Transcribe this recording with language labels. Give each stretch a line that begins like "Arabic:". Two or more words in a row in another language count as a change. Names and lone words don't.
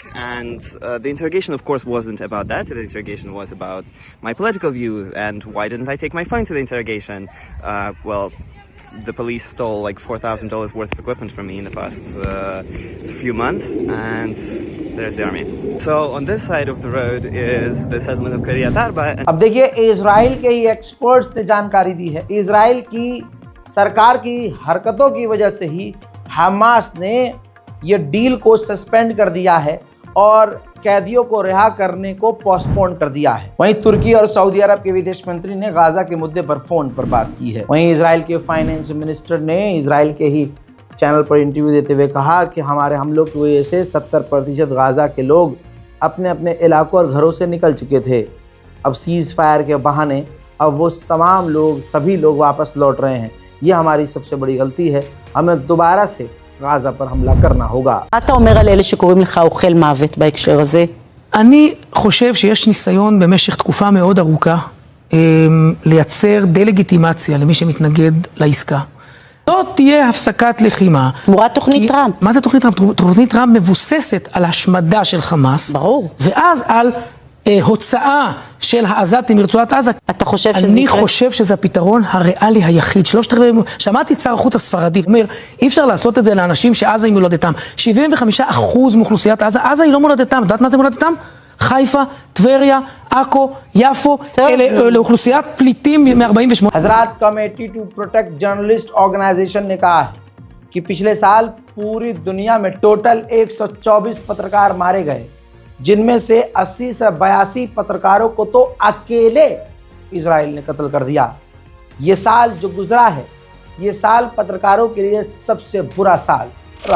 English: And the interrogation, of course, wasn't about that. The interrogation was about my political views and why didn't I take my phone to the interrogation. Well, the police stole like $4,000 worth of equipment from me in the past few months, and there's the army. So on this side of the road is the settlement of Kiryat Arba.
Hindi: अब देखिए, इजराइल के ही एक्सपर्ट्स ने जानकारी दी है। इजराइल की सरकार की हरकतों की वजह से ही हमास ने ये डील को सस्पेंड कर दिया है और कैदियों को रिहा करने को पोस्टपोन कर दिया है। वहीं तुर्की और सऊदी अरब के विदेश मंत्री ने गाज़ा के मुद्दे पर फोन पर बात की है। वहीं इजराइल के
English: finance minister
Hindi: ने इजराइल के ही चैनल पर इंटरव्यू देते हुए कहा कि हमारे हमलों की वजह से 70% गाज़ा के लोग अपने अपने इलाकों और घरों से निकल चुके थे। अब
English: cease fire
Hindi: के बहाने अब वो तमाम लोग, सभी लोग वापस लौट रहे हैं। ये हमारी सबसे बड़ी गलती है, हमें दोबारा से गाज़ा पर हमला करना होगा।
Hebrew: מה אתה אומר על אלה שקוראים לך אוכל מוות בהקשר הזה? אני חושב שיש ניסיון במשך תקופה מאוד ארוכה לייצר דה-לגיטימציה למי שמתנגד לעסקה. לא תהיה הפסקת לחימה. תמורת תוכנית טראמפ. מה זה תוכנית טראמפ? תוכנית טראמפ מבוססת על השמדה של חמאס. ברור. ואז על הוצאה של העזתים מרצועת עזה. אתה חושב שזה אני יקרה? חושב שזה הפתרון הריאלי היחיד. שמעתי את שר החוץ הספרדי, אומר, אי אפשר לעשות את זה לאנשים שעזה היא מולדתם. 75% מאוכלוסיית עזה, עזה היא לא מולדתם. יודעת מה זה מולדתם? חיפה, טבריה, עכו, יפו, אלה אוכלוסיית פליטים מ-48.
Hindi: हजरात कमेटी टू प्रोटेक्ट जर्नलिस्ट ऑर्गेनाइजेशन ने कहा है कि पिछले साल पूरी दुनिया में टोटल 124 पत्रकार मारे गए, जिनमें से 80 से 82 पत्रकारों को तो अकेले इजराइल ने कत्ल कर दिया। ये साल जो गुजरा है, ये साल पत्रकारों के लिए सबसे बुरा साल रहा।